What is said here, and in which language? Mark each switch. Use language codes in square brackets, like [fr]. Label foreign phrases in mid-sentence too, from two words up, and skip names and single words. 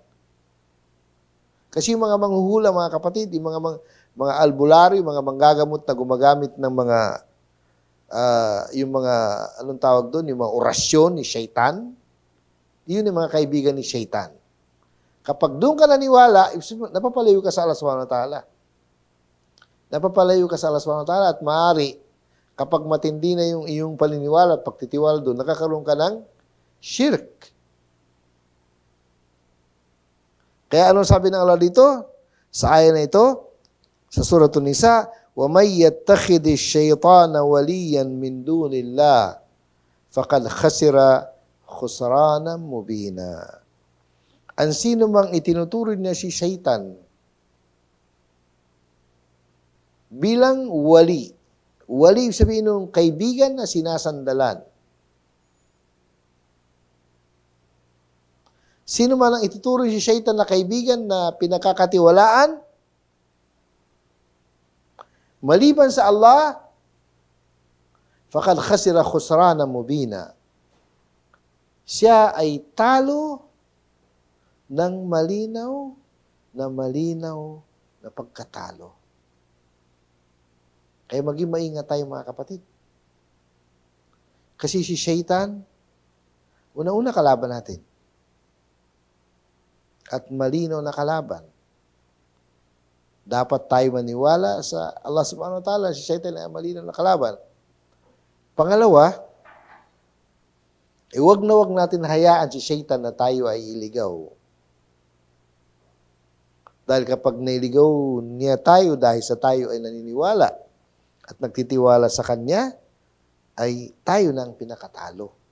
[tl] Kasi yung mga manghuhula, mga kapatid, yung mga albularyo, mga manggagamot na gumagamit ng mga yung mga anong tawag doon, yung mga orasyon ni Shaitan, yun yung mga kaibigan ni Shaitan. Kapag doon ka naniwala, napapalayo ka sa Allah [ar] سبحانه وتعالى. [tl] Napapalayo ka sa Allah [ar] سبحانه وتعالى [tl] at maaari, kapag matindi na yung iyong paniniwala at pagtitiwala doon, nakakaroon ka ng shirk. Kaya anong sabi ng Allah dito? Sa ayah na ito, sa Surah An-Nisa, [ar] وَمَنْ يَتَّخِذِ الشَّيْطَانَ وَلِيًّا مِنْ دُونِ اللَّهِ فَقَدْ خَسِرَ خُسْرَانًا مُبِينًا. [tl] Ang sino mang itinuturing niya si Shaitan bilang wali. Wali sabihin ng kaibigan na sinasandalan. Sino man ang ituturing si Shaitan na kaibigan na pinakakatiwalaan, maliban sa Allah, [ar] فقد خسر خسرانا مبينا. [tl] Siya ay talo ng malinaw na pagkatalo. Kaya maging maingat tayo mga kapatid. Kasi si Shaitan, una-una kalaban natin. At malinaw na kalaban. Dapat tayo maniwala sa Allah [ar] سبحانه وتعالى, [tl] si Shaitan ay malinaw na kalaban. Pangalawa, wag na wag natin hayaan si Shaitan na tayo ay iligaw. Dahil kapag nailigaw niya tayo dahil sa tayo ay naniniwala at nagtitiwala sa kanya, ay tayo nang pinakatalo.